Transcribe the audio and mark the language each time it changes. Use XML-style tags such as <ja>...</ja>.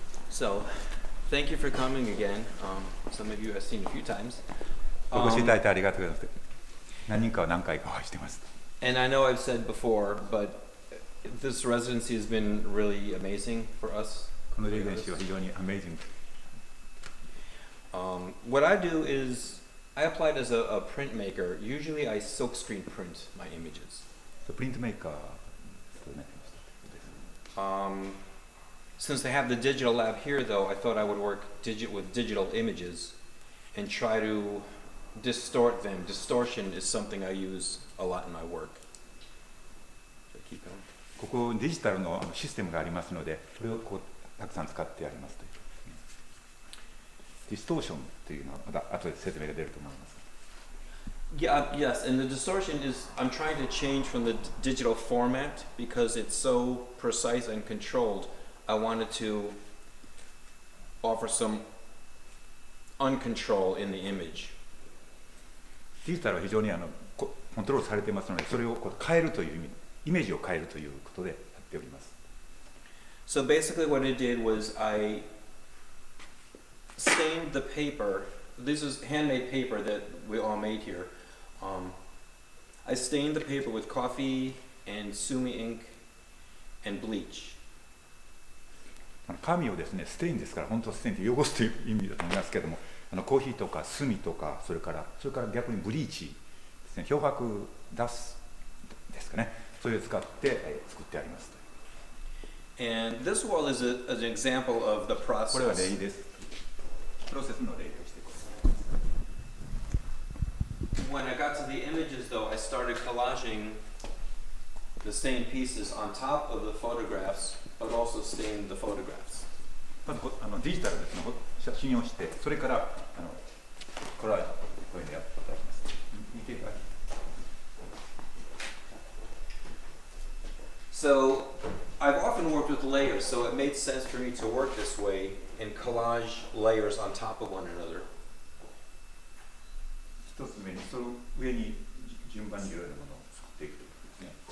<en>So, thank you for coming again. Some of you I've seen a few times.</en> <ja>お越しいただいてありがとうございます。何人かは何回かお会いしてます。</ja> <en>And I know I've said before, but this residency has been really amazing for us.</en> <ja>このレジデンシーは非常にアメージング。</ja> <en>What I do is I applied as a printmaker. Usually I silkscreen print my images.</en> <ja>プリントメーカーとなってました。</ja> <en>Since they have the digital lab here, though, I thought I would work with digital images and try to distort them. Distortion is something I use a lot in my work. So keep going.</en> <ja>ここデジタルのシステムがありますので、それをこうたくさん使ってありますという。ディストーションというのはまた後で説明が出ると思います。</ja> <en>Yes, and the distortion is I'm trying to change from the digital format because it's so precise and controlled. I wanted to offer some uncontrol in the image.</en> <ja>デジタルは非常にコントロールされていますので、それをこう変えるという意味、イメージを変えるということでやっております。</ja> <en>So basically what I did was I stained the paper. This is handmade paper that we all made here. I stained the paper with coffee and sumi ink and bleach.</en> <ja>紙をですね、ステインですから、本当はステインって汚すという意味だと思いますけども、コーヒーとか炭とか、それから逆にブリーチですね、漂白出すですかね、それを使って作ってあります。</ja> <en>And this wall is an example of the process.</en> <ja>これは例です。プロセスの例としてこれ。</ja> <en>When I got to the images, though, I started collaging the stained pieces on top of the photographs, but also stained the photographs.</en> <ja>まずデジタルですね、写真をして、それからコラージュこういうのやっていただきます。見ていただきます。</ja> <en>So I've often worked with layers, so it made sense for me to work this way and collage layers on top of one another.</en> <ja>一つ目にその上に順番にいろいろなものを作っていくということですね。</ja>